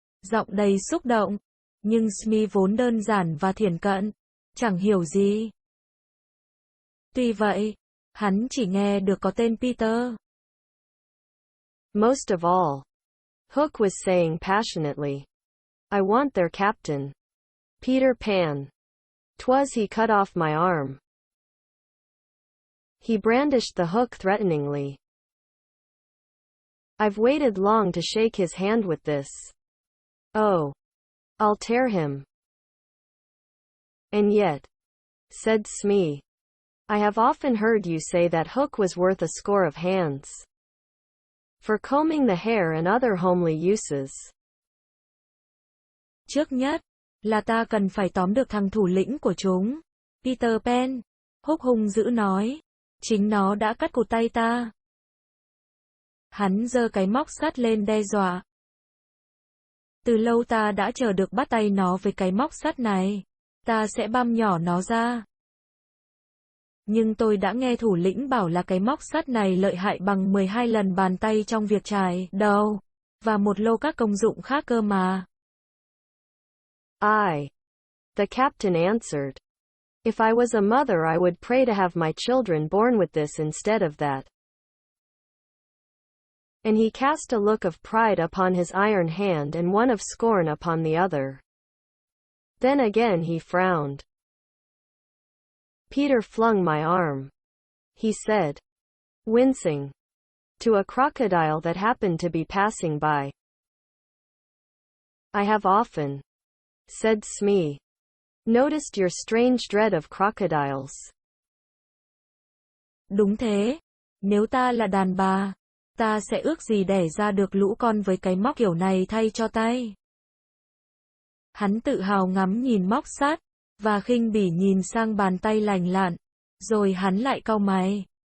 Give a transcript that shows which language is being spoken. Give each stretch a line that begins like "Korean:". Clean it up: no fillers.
Vietnamese: Giọng đầy xúc động. Nhưng Smee vốn đơn giản và thiển cận, chẳng hiểu gì. Tuy vậy, hắn chỉ nghe được có tên Peter.
English: Most of all, Hook was saying passionately, I want their captain. Peter Pan. 'Twas he cut off my arm. He brandished the hook threateningly. I've waited long to shake his hand with this. Oh, I'll tear him. And yet, said Smee, I have often heard you say that Hook was worth a score of hands. For combing the hair and other homely uses.
Vietnamese: Trước nhất, là ta cần phải tóm được thằng thủ lĩnh của chúng. Peter Pan. Hook hung dữ nói. Chính nó đã cắt cụt tay ta. Hắn giơ cái móc sắt lên đe dọa. Từ lâu ta đã chờ được bắt tay nó với cái móc sắt này. Ta sẽ băm nhỏ nó ra. Nhưng tôi đã nghe thủ lĩnh bảo là cái móc sắt này lợi hại bằng 12 lần bàn tay trong việc chải đầu, và một lô các công dụng khác cơ mà.
English: The captain answered. If I was a mother I would pray to have my children born with this instead of that. And he cast a look of pride upon his iron hand and one of scorn upon the other. Then again he frowned. Peter flung my arm, he said, wincing, to a crocodile that happened to be passing by. I have often, said Smee, noticed your strange dread of crocodiles.
Vietnamese: Đúng thế, nếu ta là đàn bà, ta sẽ ước gì đẻ ra được lũ con với cái móc kiểu này thay cho tay. Hắn tự hào ngắm nhìn móc sắt, và khinh bỉ nhìn sang bàn tay lành lặn, rồi hắn lại cau mày.